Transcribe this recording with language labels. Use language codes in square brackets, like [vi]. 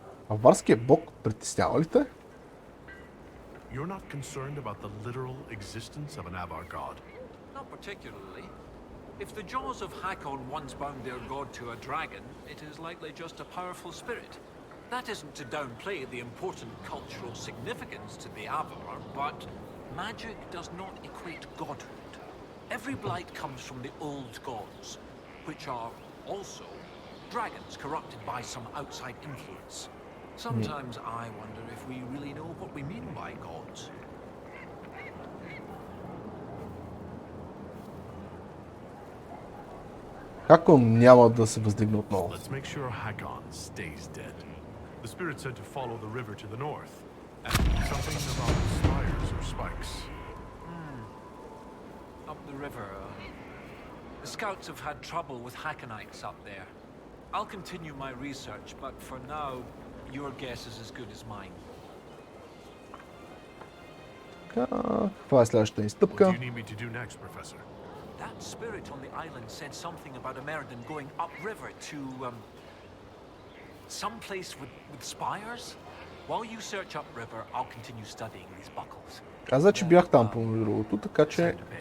[bg] Аварският бог притеснява ли те? [en] You're not concerned about the literal existence of an Avar god? Not particularly. If the jaws of Hakon once bound their god to a dragon, it is likely just a powerful spirit. That isn't to downplay the important cultural significance to the Avar, but magic does not equate godhood. Every blight comes from the old gods, which are also dragons corrupted by some outside influence. Sometimes I wonder if we really know what we mean by gods. [bg] Хакон няма да се въздигне отново. [en] Let's make sure Hakon stays dead. The spirit said to follow the river to the north, and something about spires or spikes. Up the river. The scouts have had trouble with Hackonites up there. I'll continue my research, but for now, your guess is as good as mine. [bg] Каква е следващата ни стъпка? [en] What do you need me to do next, Professor? That spirit on the island said something about a Meriden going upriver to, some place with spires? While you search upriver, I'll continue studying these buckles. [bg] Каза, че бях там по другото, така че...